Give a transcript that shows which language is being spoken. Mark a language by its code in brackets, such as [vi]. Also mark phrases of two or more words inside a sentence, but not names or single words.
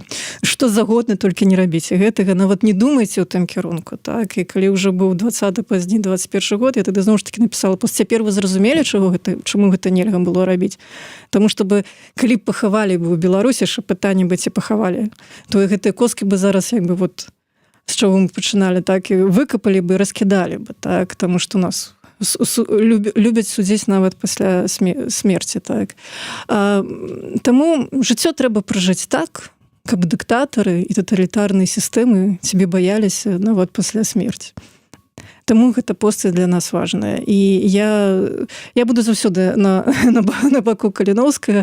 [be] Што загодна, толькі не рабіце гэтага, нават не думайце ў тым кірунку, так? І калі ўжо быў 20-й, пазней 21 год, я тады зноў ж такі напісала, цяпер вы зразумелі, чаму гэта нельга было рабіць? Таму што бы, калі б пахавалі бы ў Беларусі, що пытанне бы ці пахавалі, то гэтыя косткі бы зараз як бы [uk] вот з чого ми починали, так і викопали би, розкидали би, так, тому що нас люблять [be] судзіць нават пасля смерці, так. Тому жыццё трэба пражыць так, каб дыктатары і таталітарныя сістэмы цябе баяліся нават пасля смерці. Таму гэта постаць для нас важная. І я буду заўсёды на баку Каліноўскага.